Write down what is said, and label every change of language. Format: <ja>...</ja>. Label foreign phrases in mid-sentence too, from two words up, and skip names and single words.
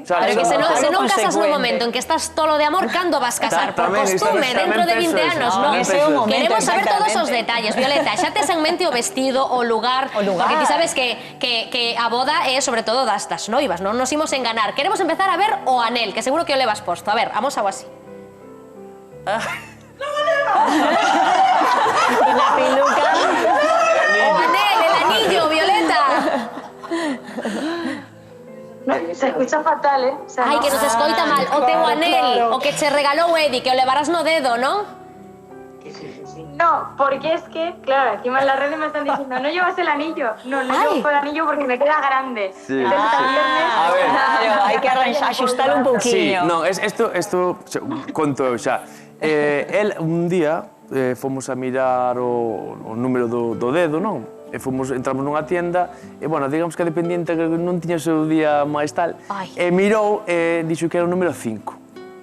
<gl>Pero que se non casas no momento en que estás tolo de amor, cando vas casar? Por costume, dentro de 20 anos, non? Queremos saber todos os detalles. Violeta, xa tes en mente o vestido, o lugar, porque ti sabes que a boda é sobre todo das noivas, non nos imos enganar. Queremos empezar a ver o anel, que seguro que o levas posto.</gl> <es>A ver, vamos algo así. La peluca.</es> <gl>O anel,</gl> <es>el anillo,</es> <gl>Violeta.</gl> <es>Se escucha fatal, ¿eh? O sea,</es> <gl>Ai, que nos escoita mal. O teu anel, o que che regalou Edi, que o levarás no dedo, non?</gl> <es>No, porque es que, claro, encima en las redes me están diciendo, no llevas el anillo. No llevo el anillo porque me queda grande. Sí. Entonces, el viernes... A ver.</es> <gl>Claro, hai que axustar un pouquiño. Sí, non, isto conto eu xa. El un día fomos a mirar o número do dedo, non? E entramos nunha tienda e, bueno, digamos que a dependiente non tiña o seu día máis tal, e mirou e dixo que era o número 5.</gl>